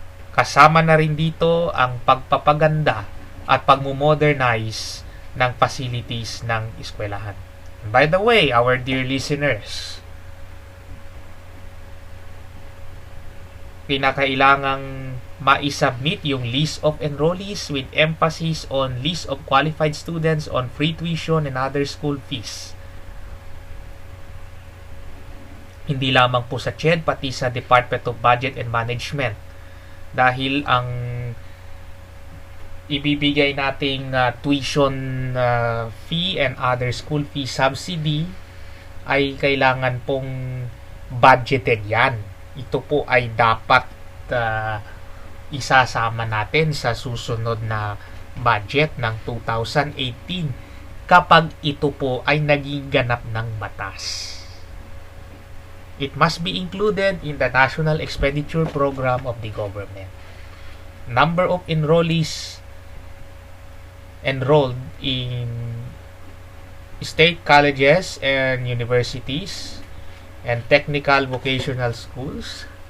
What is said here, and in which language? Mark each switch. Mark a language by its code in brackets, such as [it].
[tl] Kasama na rin dito ang pagpapaganda at pagmo-modernize ng facilities ng eskwelahan. [en] By the way, our dear listeners, [tl] kinakailangang ma-submit yung [en] list of enrollees with emphasis on list of qualified students on free tuition and other school fees. [tl] Hindi lamang po sa CHED, pati sa Department of Budget and Management. Dahil ang ibibigay nating [en] tuition fee and other school fee subsidy [tl] ay kailangan pong budgeted yan. Ito po ay dapat isasama natin sa susunod na budget ng 2018 kapag ito po ay naging ganap ng batas. [en] It must be included in the national expenditure program of the government. Number of enrollees enrolled in state colleges and universities and technical vocational schools.